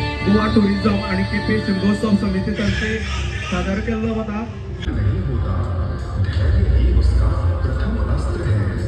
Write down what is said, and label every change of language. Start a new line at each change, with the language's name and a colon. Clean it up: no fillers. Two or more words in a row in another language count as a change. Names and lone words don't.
Marathi: गोवा टुरिझम आणि केपी शिमगोत्सव समितीतर्फे सादर केला होता।
Hindi: नहीं होता, धैर्य ही उसका प्रथम अस्त्र है।